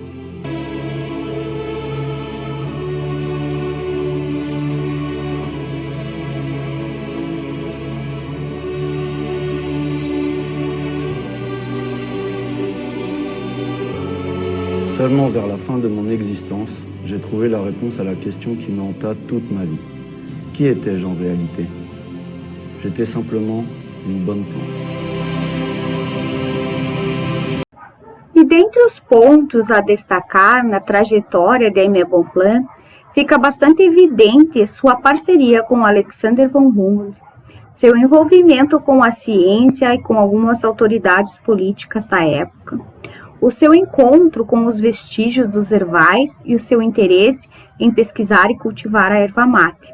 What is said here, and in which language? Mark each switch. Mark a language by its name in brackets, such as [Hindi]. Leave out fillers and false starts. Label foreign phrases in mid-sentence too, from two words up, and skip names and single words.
[French] Seulement vers la fin de mon existence, j'ai trouvé la réponse à la question qui me hanta toute ma vie. Qui étais-je en réalité? J'étais simplement une bonne plante. [Portuguese] E dentre os pontos a destacar na trajetória de Aimé Bonpland, fica bastante evidente sua parceria com Alexander von Humboldt, seu envolvimento com a ciência e com algumas autoridades políticas da época, o seu encontro com os vestígios dos ervais e o seu interesse em pesquisar e cultivar a erva mate.